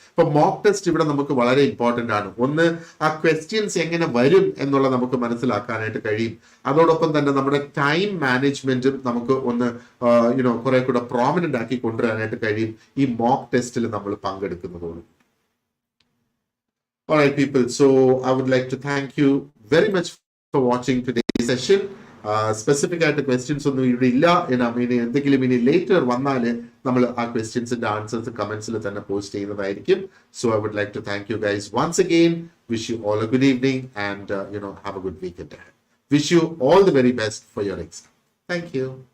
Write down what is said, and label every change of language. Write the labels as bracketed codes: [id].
[ml] ഇപ്പൊ mock test ഇവിടെ നമുക്ക് വളരെ ഇമ്പോർട്ടന്റ് ആണ്. ഒന്ന്, ആ ക്വസ്റ്റ്യൻസ് എങ്ങനെ വരും എന്നുള്ളത് നമുക്ക് മനസ്സിലാക്കാനായിട്ട് കഴിയും. അതോടൊപ്പം തന്നെ നമ്മുടെ ടൈം മാനേജ്മെന്റും നമുക്ക് ഒന്ന് കുറെ കൂടെ പ്രോമിനന്റ് ആക്കി കൊണ്ടുവരാനായിട്ട് കഴിയും ഈ മോക്ക് ടെസ്റ്റിൽ നമ്മൾ പങ്കെടുക്കുന്നതോട്. [en] All right, people. So I would like to thank you very much for watching today's session. [ml] Specific ആയിട്ട് ക്വസ്റ്റ്യൻസ് ഒന്നും ഇവിടെ ഇല്ല. എന്തെങ്കിലും ഇനി ലേറ്റർ വന്നാൽ നമ്മൾ ആ ക്വസ്റ്റ്യൻസിന്റെ ആൻസേഴ്സ് കമന്റ്സിൽ തന്നെ പോസ്റ്റ് ചെയ്യുന്നതായിരിക്കും. [en] So I would like to thank you guys once again. Wish you all a good evening and have a good weekend ahead. Wish you all the very best for your exam. Thank you.